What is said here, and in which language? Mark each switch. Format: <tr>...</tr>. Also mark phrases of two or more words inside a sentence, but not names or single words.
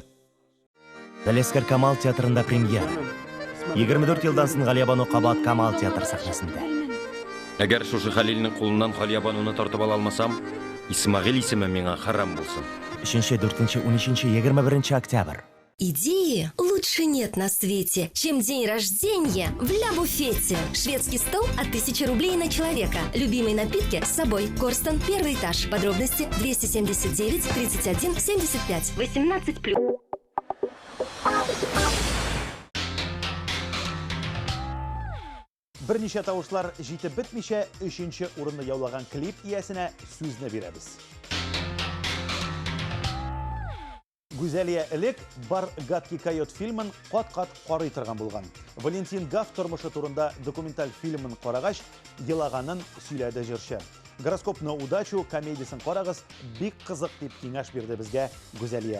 <tt>Талескер Камал театрында премьера. 24 елдан соң Галиябану Кабат Камал театр сахнасында. Әгәр шушы Хәлилнең кулыннан Галиябануны тартып ала алмасам, Исмагил исеме миңа харам булсын. 3, 4, 13, 21 октябрь.</tt> <ru>Идеи лучше нет на свете, чем день рождения в Ля-буфете. Шведский стол от 1000 рублей на человека. Любимые напитки с собой. Корстон, первый этаж. Подробности 279 31 75. 18+.</ru> <tt>Берничә тавышлар җитеп бетмичә 3нче урынны яулаган клип иясенә сүзне бирәбез. Гүзәлия элек бар гадкий койот фильмын кат-кат карый торган булган. Валентин Гаф тормышы турында документаль фильмын карагач, елаганын сөйләде җырчы. Гороскоп на удачу комедиясын карагыз, бик кызык дип киңәш бирде безгә Гүзәлия.</tt>